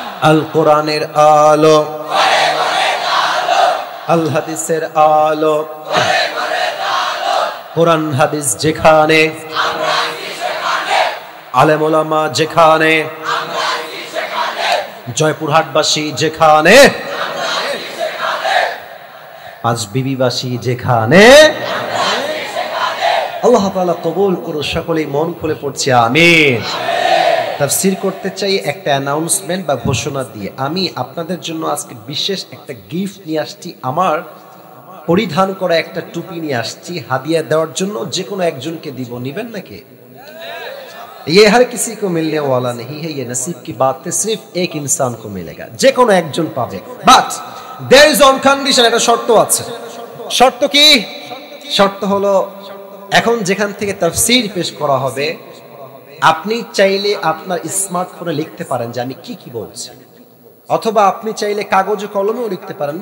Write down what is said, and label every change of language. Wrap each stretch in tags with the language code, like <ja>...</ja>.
<bn>আল কোরআনের আলো, আল হাদিসের আলো, কোরআন হাদিস যেখানে, আলেম ওলামা যেখানে, জয়পুরহাটবাসী যেখানে, 5 বিবিবাসী যেখানে, আল্লাহ তাআলা কবুল করুন। সকলেই মন খুলে পড়ছি আমিন। তাফসীর করতে চাই একটা অ্যানাউন্সমেন্ট বা ঘোষণা দিয়ে। আমি আপনাদের জন্য আজকে বিশেষ একটা গিফট নিয়ে আসছি। আমার পরিধান করা একটা টুপি নিয়ে আসছি হাদিয়া দেওয়ার জন্য। যে কোনো একজনকে দিব, নিবেন নাকি?</bn> <hi>ये हर किसी को मिलने वाला नहीं है, ये नसीब की बात है, सिर्फ एक इंसान को मिलेगा।</hi> <bn>যে কোনো একজন পাবে,</bn> <en>But there is on condition.</en> <bn>একটা শর্ত আছে। শর্ত কি? শর্ত হলো, এখন যেখান থেকে তাফসীর পেশ করা হবে, আপনি চাইলে আপনার স্মার্টফোনে লিখতে পারেন যে আমি কি কি বলছি, অথবা আপনি চাইলে কাগজে কলমেও লিখতে পারেন।</bn>